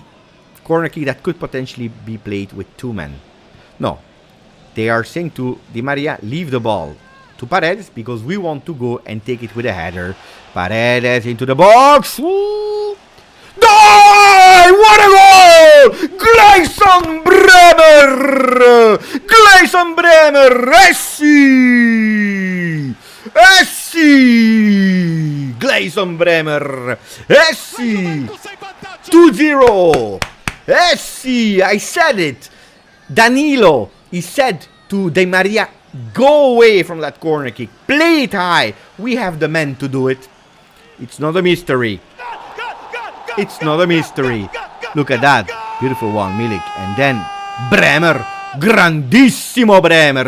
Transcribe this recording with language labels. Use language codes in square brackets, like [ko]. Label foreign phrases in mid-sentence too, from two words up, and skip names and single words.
[en] Corner kick that could potentially be played with 2 men. No. They are saying to Di Maria, leave the ball to Paredes because we want to go and take it with a header. Paredes into the box. Woo! Die! What a goal! Gleison Bremer! Gleison Bremer! Essi! Gleison Bremer! Essi! 2-0! Essi! I said it! Danilo, he said to Di Maria, go away from that corner kick. Play it high. We have the men to do it. It's not a mystery. It's not a mystery. Look at that. Beautiful one, Milik. And then Bremer. Grandissimo Bremer.